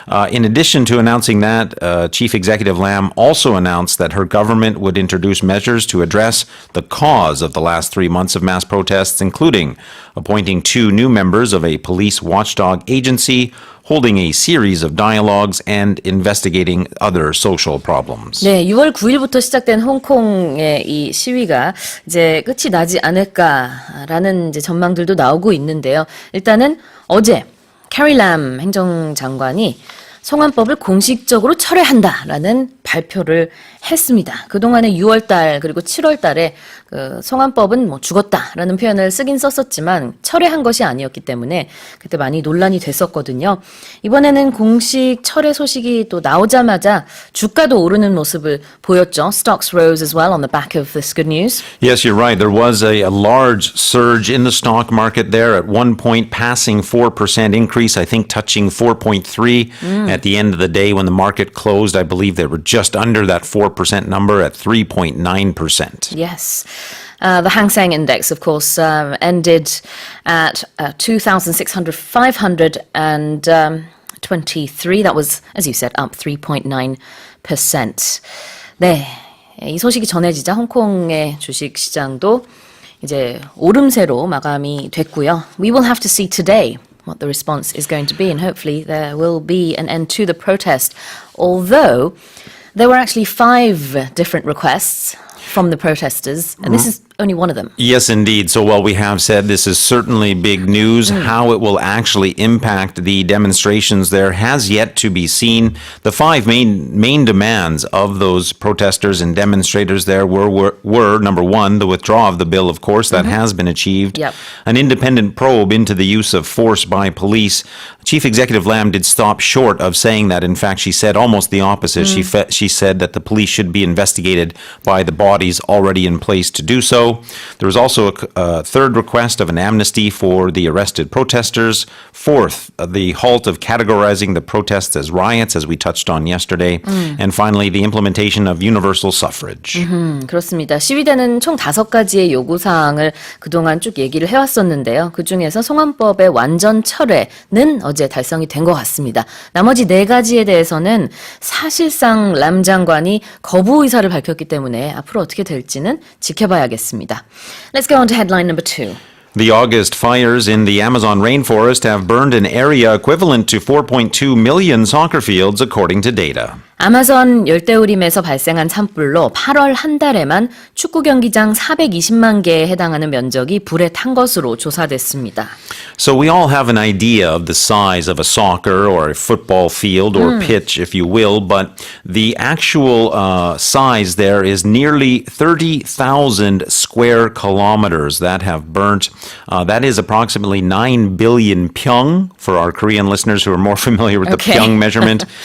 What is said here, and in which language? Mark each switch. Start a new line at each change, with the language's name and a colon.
English: In addition to announcing that, Chief Executive Lam also announced that her government would introduce measures to address the cause of the last 3 months of mass protests, including appointing 2 new members of a police watchdog agency, holding a series of dialogues, and investigating other social problems.
Korean: 네, 6월 9일부터 시작된 홍콩의 이 시위가 이제 끝이 나지 않을까라는 이제 전망들도 나오고 있는데요. 일단은 어제 캐리 람 행정장관이 송환법을 공식적으로 철회한다라는 발표를 했습니다. 그동안에 6월달 그리고 7월달에 그 송환법은 뭐 죽었다라는 표현을 쓰긴 썼었지만 철회한 것이 아니었기 때문에 그때 많이 논란이 됐었거든요. 이번에는 공식 철회 소식이 또 나오자마자 주가도 오르는 모습을 보였죠.
English: Stocks rose as well on the back of this good news. Yes, you're right. There was a large surge in the stock market there at one point, passing 4% increase, I think touching 4.3 at the end of the day when the market closed. I believe they were just under that 4% number at 3.9%. Yes. The Hang Seng Index, of course, ended at 2,523. That was, as you said, up 3.9%.
Korean: 네, 이 소식이 전해지자 홍콩의 주식 시장도 이제 오름세로 마감이 됐고요.
English: We will have to see today what the response is going to be, and hopefully there will be an end to the protest. Although there were actually 5 different requests from the protesters, and this is only one of them. Yes, indeed. So while we have said this is certainly big news, how it will actually impact the demonstrations there has yet to be seen. The 5 main demands of those protesters and demonstrators there were number 1, the withdrawal of the bill, of course, that has been achieved. Yep. An independent probe into the use of force by police. Chief Executive Lam did stop short of saying that. In fact, she said almost the opposite. She said that the police should be investigated by the bodies already in place to do so. There was also a third request of an amnesty for the arrested protesters. 4th, the halt of categorizing the protests as riots, as we touched on yesterday. And finally, the implementation of universal suffrage.
Korean: 그렇습니다. 시위대는 총 5가지의 요구사항을 그동안 쭉 얘기를 해왔었는데요. 그중에서 송환법의 완전 철회는 어제 달성이 된 것 같습니다. 나머지 4가지에 대해서는 사실상 람 장관이 거부 의사를 밝혔기 때문에 앞으로 어떻게 될지는 지켜봐야겠습니다.
English: Let's go on to headline number 2. The August fires in the Amazon rainforest have burned an area equivalent to 4.2 million soccer fields, according to data.
Korean: 아마존 열대우림에서 발생한 산불로 8월 한 달에만 축구 경기장 420만 개에 해당하는 면적이 불에 탄 것으로 조사됐습니다.
English: So we all have an idea of the size of a soccer or a football field or pitch, if you will, but the actual size there is nearly 30,000 square kilometers that have burnt. That is approximately 9 billion pyong for our Korean listeners who are more familiar with the pyong measurement.